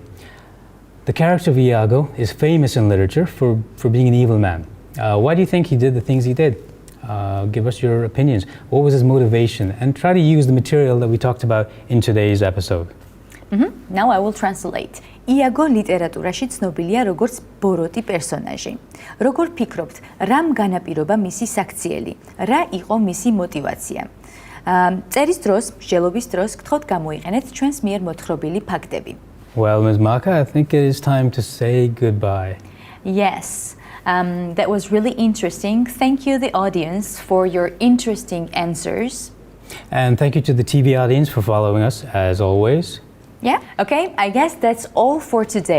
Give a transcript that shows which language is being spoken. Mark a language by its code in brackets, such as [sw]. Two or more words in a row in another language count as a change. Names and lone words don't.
[en] The character of Iago is famous in literature for being an evil man. Why do you think he did the things he did? Give us your opinions. What was his motivation? And try to use the material that we talked about in today's episode. Now I will translate. [ka] Iago ლიტერატურაში ცნობილია როგორც ბოროტი პერსონაჟი. Როგორ ფიქრობთ, რამ განაპირობა მისი საქციელი? რა იყო მისი мотивация? წერის დროს, მსჯელობის დროს გთხოვთ გამოიყენეთ ჩვენს მიერ მოთხრობილი ფაქტები. [en] Well, Ms. Maka, I think it is time to say goodbye. Yes. That was really interesting. Thank you, the audience, for your interesting answers. And thank you to the TV audience for following us, as always. Yeah, okay, I guess that's all for today.